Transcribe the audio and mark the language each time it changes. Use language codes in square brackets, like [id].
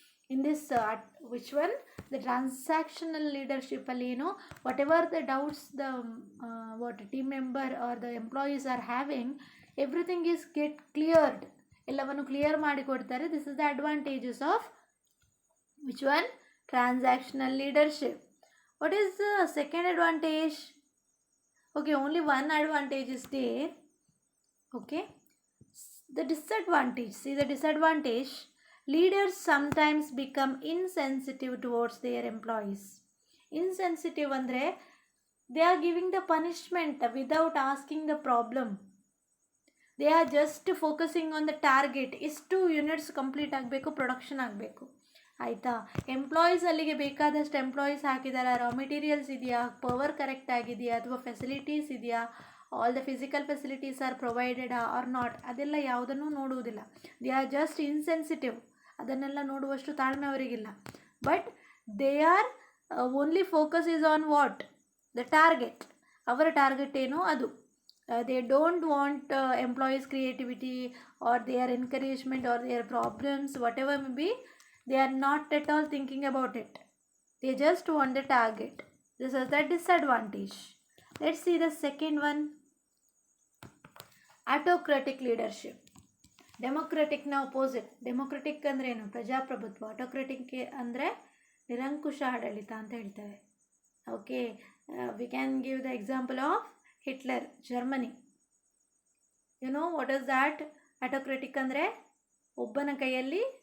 [en] in this which one, the [kn] transactional ಲೀಡರ್ಶಿಪ್ಪಲ್ಲಿ ಏನು, [en] whatever the doubts the what team member are the employees are having, everything is get cleared, [kn] ಎಲ್ಲವನ್ನು clear ಮಾಡಿಕೊಡ್ತಾರೆ. [en] This is the advantages of which one, transactional leadership. What is the second advantage? Okay, only one advantage is there. Okay, The disadvantage, see the disadvantage, leaders sometimes become insensitive towards their employees. Insensitive ಅಂದರೆ they are giving the punishment without asking the problem. They are just focusing on the target. [kn] ಇಷ್ಟು units complete ಆಗಬೇಕು, production ಆಗಬೇಕು, ಆಯಿತಾ. Employees ಅಲ್ಲಿಗೆ ಬೇಕಾದಷ್ಟು employees ಹಾಕಿದ್ದಾರೆ, raw materials ಇದೆಯಾ, power correct ಆಗಿದೆಯಾ, ಅಥವಾ ಫೆಸಿಲಿಟೀಸ್ ಇದೆಯಾ, [en] all the physical facilities are provided or not, [kn] ಅದೆಲ್ಲ ಯಾವುದನ್ನು ನೋಡುವುದಿಲ್ಲ. [en] they are just insensitive, [kn] ಅದನ್ನೆಲ್ಲ ನೋಡುವಷ್ಟು ತಾಳ್ಮೆ ಅವರಿಗಿಲ್ಲ. [en] But they are only focus is on what, the target. [kn] ಅವರ ಟಾರ್ಗೆಟ್ ಏನು ಅದು. [en] They don't want employees creativity or their encouragement or their problems, whatever may be, they are not at all thinking about it. They just want the target. This is the disadvantage. Let's see the second one. Autocratic leadership. [kn] Democratic ನ opposite. Democratic ಅಂದರೆ ಏನು? ಪ್ರಜಾಪ್ರಭುತ್ವ. Autocratic ಅಂದರೆ ನಿರಂಕುಶ ಆಡಳಿತ ಅಂತ ಹೇಳ್ತೇವೆ. [en] Okay, we can give the example of Hitler, Germany. You know what is that? [kn] Autocratic ಅಂದರೆ ಒಬ್ಬನ ಕೈಯಲ್ಲಿ.